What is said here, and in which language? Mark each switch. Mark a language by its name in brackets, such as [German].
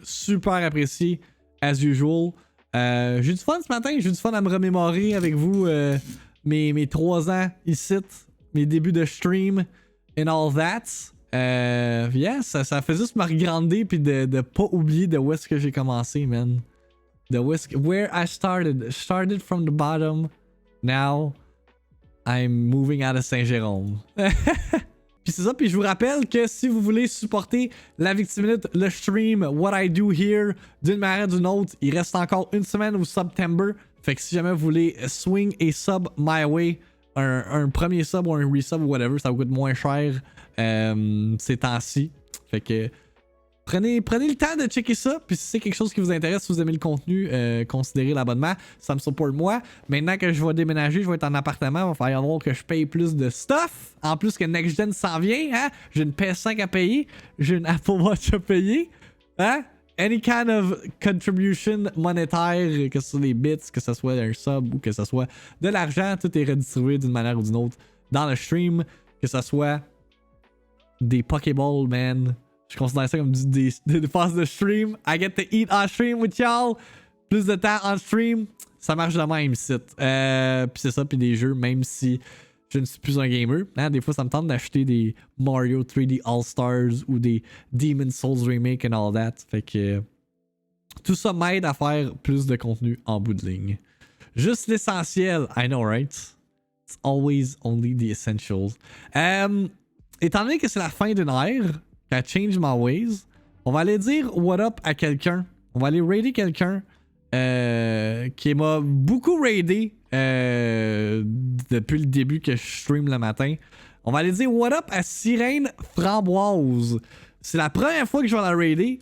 [French] Super apprécié, [English] as usual. [French] J'ai du fun ce matin. J'ai du fun à me remémorer avec vous mes 3 ans ici, mes débuts de stream [English] and all that. [French] Yeah, ça fait juste me regrander puis de pas oublier de où est-ce que j'ai commencé, man. [English] Where I started from the bottom. Now I'm moving out of Saint-Jérôme. [French] Puis c'est ça, puis je vous rappelle que si vous voulez supporter la VIICTIIMINUTE, le stream, [English] what I do here, [French] d'une manière ou d'une autre, il reste encore une semaine au Septembre. Fait que si jamais vous voulez swing et [English] sub my way, [French] un premier sub ou un resub ou whatever, ça vous coûte moins cher ces temps-ci. Fait que prenez le temps de checker ça. Puis si c'est quelque chose qui vous intéresse, si vous aimez le contenu, considérez l'abonnement. Ça me supporte moi. Maintenant que je vais déménager, je vais être en appartement. Il va falloir que je paye plus de stuff. En plus que Next Gen s'en vient. Hein? J'ai une PS5 à payer. J'ai une Apple Watch à payer. Hein? [English] Any kind of contribution [French] monétaire, que ce soit des bits, que ce soit un sub ou que ce soit de l'argent, tout est redistribué d'une manière ou d'une autre dans le stream. Que ce soit des Pokéballs, man. Je considère ça comme des phases de stream. [English] I get to eat on stream with y'all. [French] Plus de temps on stream. Ça marche de même ici. Puis c'est ça, puis des jeux, même si je ne suis plus un gamer. Hein, des fois, ça me tente d'acheter des Mario 3D All-Stars ou des Demon's Souls Remake [English] and all that. [French] Fait que tout ça m'aide à faire plus de contenu en bout de ligne. Juste l'essentiel. [English] I know, right? It's always only the essentials. [French] Étant donné que c'est la fin d'une ère, [English] I change my ways, [French] on va aller dire [English] what up [French] à quelqu'un. On va aller raider quelqu'un qui m'a beaucoup raidé depuis le début que je stream le matin. On va aller dire [English] what up [French] à Sirène Framboise. C'est la première fois que je vais la raider.